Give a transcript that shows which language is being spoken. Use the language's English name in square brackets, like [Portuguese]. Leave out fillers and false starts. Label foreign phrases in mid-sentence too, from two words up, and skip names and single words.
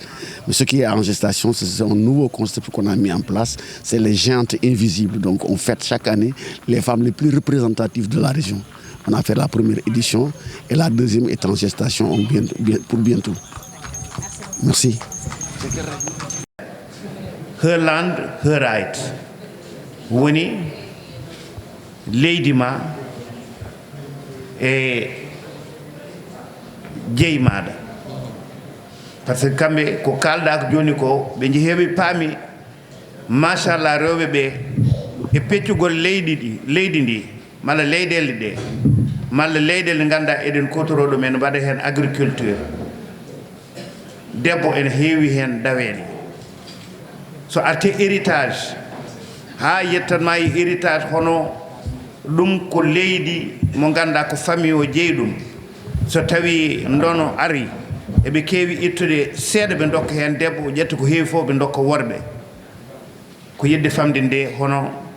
[French] Mais ce qui est en gestation, c'est un nouveau concept qu'on a mis en place, c'est les géantes invisibles. Donc on fête chaque année les femmes les plus représentatives de la région. On a fait la première édition et la deuxième est en gestation pour bientôt. Merci. [English] Her land, her right. [Fula] Woni leydi ma e jeyi maɗa [French] par ce que [Fula] kamɓe ko kalɗa ko joni ko ɓe jeeheɓe paami machallah rewɓe ɓe e peccugol leydi ndi malla leyɗele ɗe malla leyɗele ɗe ganduɗa eɗen kotoro ɗumen waɗa hen agriculture debbo ene heewi hen daweede so arte héritage ha yettanma e héritage hono ɗum ko leydi mo ganduɗa ko famille o jeeyi ɗum so tawi ndono ari eɓe keewi ittude seeɗa ɓe dokka hen debbo ƴetta ko heewi fof ɓe dokka worɓe ko yidde famde nde hono